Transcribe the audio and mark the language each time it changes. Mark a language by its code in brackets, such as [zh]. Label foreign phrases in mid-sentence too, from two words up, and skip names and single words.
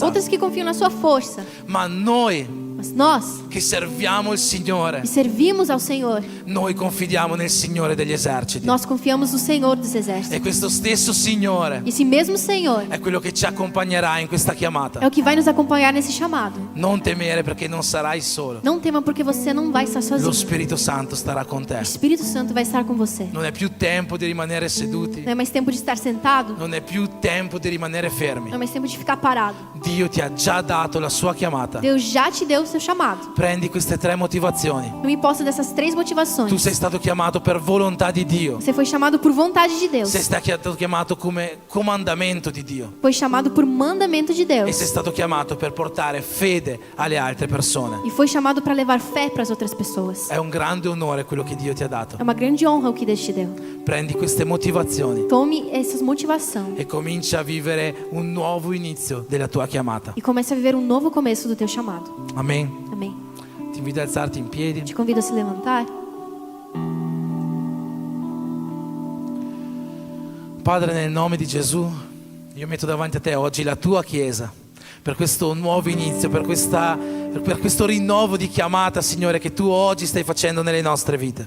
[pt] outras que confiam na sua força. [it] Ma noi [pt] Mas nós, [it] che serviamo il Signore, [pt] que servimos ao Senhor, [it] noi confidiamo nel Signore degli eserciti. [pt] nós confiamos no Senhor dos exércitos. [it] E questo stesso Signore [pt] Esse mesmo Senhor [it] è quello che ci accompagnerà in questa chiamata. [pt] é o que vai nos acompanhar nesse chamado. [it] Non temere, perché non sarai solo. [pt] Não tema, porque você não vai estar [it] Lo [pt] sozinho. [it] Spirito Santo starà con [pt] O [it] te. [pt] Espírito Santo vai estar com você. [it] Non è più tempo di rimanere seduti, [pt] Não é mais tempo de estar sentado, [it] non è più tempo di rimanere fermi. [pt] não é mais tempo de ficar parado. [it] Dio ti ha già dato la sua chiamata. [pt] Deus já te deu o seu chamado. [it] Prendi queste 3 motivazioni. [pt] Eu me posso dessas 3 motivações. [it] Tu sei stato chiamato per volontà di Dio. [pt] Você foi chamado por vontade de Deus. [it] Sei stato chiamato come comandamento di Dio. [pt] Foi chamado por mandamento de [it] E [pt] Deus. [it] sei stato chiamato per portare fede alle altre persone. [pt] E foi chamado para levar fé para as outras pessoas. [it] È un grande onore quello che Dio ti ha dato. [pt] É uma grande honra o que Deus te deu. [it] Prendi queste motivazioni [pt] Tome essas motivações [it] e comincia a vivere un nuovo inizio della tua chiamata. [pt] e comece a viver um novo começo do teu chamado. [it] Amen. [pt] Amém. [it] Ti invito ad alzarti in piedi. [pt] Te convido a se levantar. [it] Padre, nel nome di Gesù, io metto davanti a te oggi la tua Chiesa per questo nuovo inizio, per questo rinnovo di chiamata, Signore, che tu oggi stai facendo nelle nostre vite.